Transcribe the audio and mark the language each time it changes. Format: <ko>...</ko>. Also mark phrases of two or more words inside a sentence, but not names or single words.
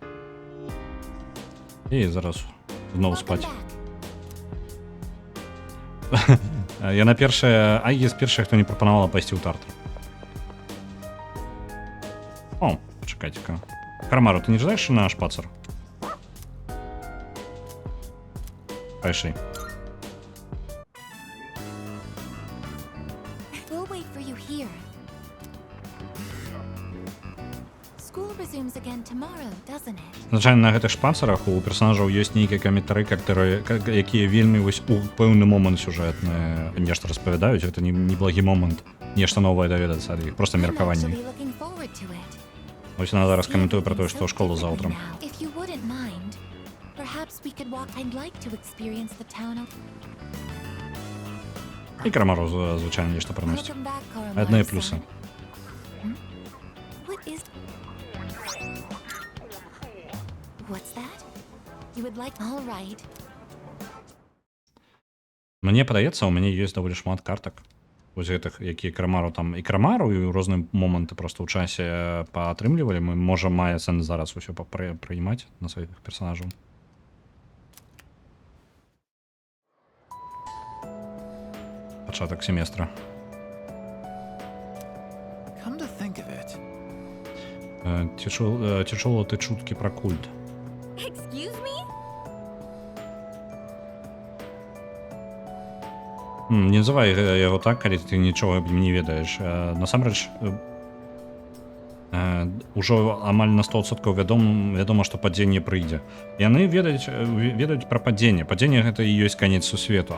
<be>І зараз знову спать. Яна першая, Айгіс першая, хто не прапанавала пайсці ў Тартар. О, пачакайце-ка. Карамару, ты не жадаеш на шпацар? Пайшли.</be> <en>We'll wait for you here. School resumes again tomorrow, doesn't it?</en> <be>Звычайна на гэтых шпацарах у персонажаў ёсць нейкія каментары, якія вельмі вось у пэўны момант сюжэтны нешта распавядаюць. Гэта неблагі момант нешта новае даведацца ад іх, проста</be> <en>I'm</en> <be>меркаванне.</be> <en>actually looking forward to it.</en> <be>Вось яна зараз каментуе пра тое, што ў школу заўтра.</be> <en>If you wouldn't mind, perhaps we could walk. I'd like to experience the town.</en> <be>І Карамару звычайна нешта прыносіць.</be> <en>Welcome back, Koromaru-san.</en> <be>Адныя плюсы.</be> <en>What is? What's that? You would like? All right.</en> <be>Мне падаецца, у мяне ёсць даволі шмат картак. Вось гэтых, якія Карамару там і Карамару, і ў розныя моманты проста ў часе паатрымлівалі. Мы можам мае сэнс зараз усё прыймаць на сваіх персонажаў. Пачатак семестра.</be> <en>Come to think of it,</en> <be>Ці чула ты чуткі пра культ?</be> <en>Excuse me?</en> <be>Не называй яго так, калі ты нічога не ведаеш. Насамрэч, ужо амаль на 100% вядома, што падзенне прыйдзе. Яны ведаюць пра падзенне. Падзенне гэта і ёсць канец сусвету.</be>